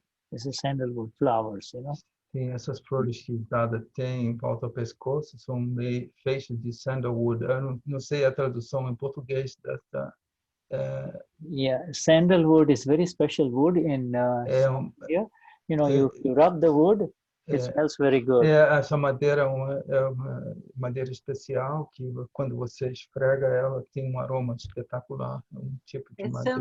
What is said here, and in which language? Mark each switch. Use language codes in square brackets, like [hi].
[en] This is sandalwood flowers, [pt] Sim, essas flores que Dada tem em volta ao pescoço são meio feitas de sandalwood. Eu não sei a tradução em português dessa. [en] Yeah, sandalwood is very special wood in India. You rub the wood, it smells very good. [pt] Essa madeira é uma madeira especial que quando você esfrega ela tem um aroma espetacular, um tipo de madeira.